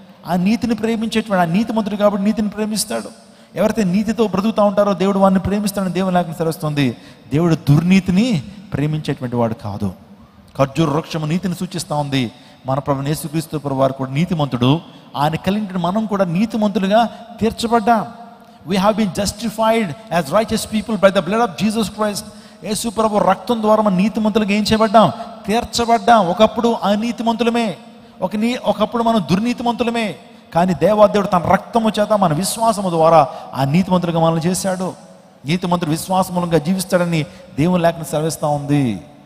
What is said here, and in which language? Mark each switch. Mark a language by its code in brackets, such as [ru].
[te] ఆ నీతిని ప్రేమించేటువంటి, ఆ నీతిమంతుడు కాబట్టి నీతిని ప్రేమిస్తాడు. ఎవరైతే నీతితో బ్రతుకుతూ ఉంటారో దేవుడు వారిని ప్రేమిస్తాడని దేవుని లేఖనం సెలవిస్తుంది. దేవుడు దుర్నీతిని ప్రేమించేటువంటి వాడు కాదు. ఖర్జూర వృక్షము నీతిని సూచిస్తూ ఉంది. మన ప్రభు యేసుక్రీస్తు ప్రభు వారు కూడా నీతిమంతుడు. ఆయన కలిగిన మనం కూడా నీతిమంతులుగా తీర్చబడ్డాం. [en] We have been justified as righteous people by the blood of Jesus Christ. [te] యేసు ప్రభు రక్తం ద్వారా మన నీతిమంతులుగా ఏం చేయబడ్డాం? తీర్చబడ్డాం. ఒకప్పుడు అనీతిమంతులమే, ఒకప్పుడు మనం దుర్నీతిమంతులమే. కానీ దేవాదేవుడు తన రక్తము చేత మన విశ్వాసము ద్వారా ఆ నీతిమంతులుగా మనల్ని చేశాడు. నీతిమంతుడు విశ్వాసమూలంగా జీవిస్తాడని దేవుని లేఖనం సెలవిస్తూ ఉంది.